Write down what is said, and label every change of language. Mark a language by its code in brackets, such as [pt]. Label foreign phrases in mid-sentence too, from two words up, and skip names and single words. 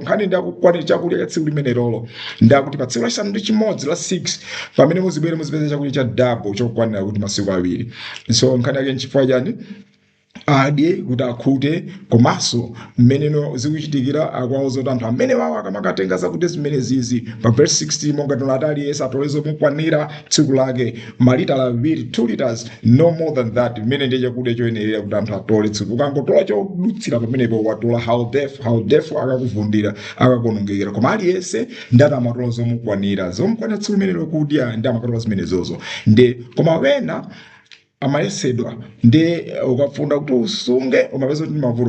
[ny] Nkhani ndi akukwanira chakudya cha tsiku limenelo ndi akuti pa tsiku lachisanu ndi chimodzi la 6 pamene muzibwere muzipeze chakudya cha double chokwanira kuti masiku awiri. So nkhani yake nchifukwa chani adye kuti akhute komanso mmeneno zikuchitikira akwauza anthu amene wawo akamakatenga zakudya zimene zizi pa verse 16 monga tonati aliyese atolezo mukwanira tsiku lake malitala 2 [en] liters no more than that. [ny] Mmene ndiye chakudya choyenerera kuti anthu atole tsiku. Ukangotola chodutsira pamenepo watola haodef akakuvundira akakonongekera koma aliyese ndati amatola zomukwanira tsiku limenelo kudya ndi amakatola zimenezozo nde koma wena amayesedwa ndi ukafunda kuti usunge umapeza kuti mavuto.